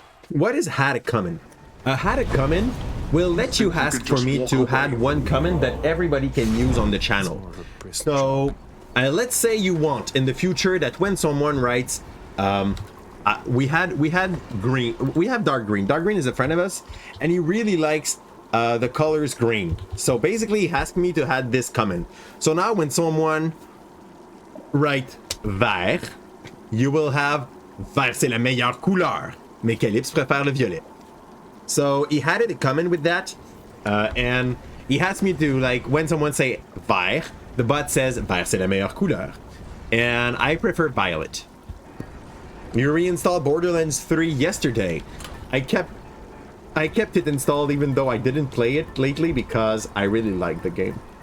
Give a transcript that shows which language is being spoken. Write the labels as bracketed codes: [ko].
[en] What is had it coming? Had it coming will let you ask for me to add one comment that everybody can use on the channel. So let's say you want in the future that when someone writes, we had green, we have dark green. Dark green is a friend of us, and he really likes the colors green. So basically, he asked me to add this comment. So now when someone write vert, you will have [fr] vert c'est la meilleure couleur. Mais Calypse préfère le violet. [en] So he had it coming with that, and he asked me to, like, when someone say vert, the bot says [fr] vert c'est la meilleure couleur, [en] and I prefer violet. You reinstalled Borderlands 3 yesterday. I kept it installed even though I didn't play it lately because I really like the game.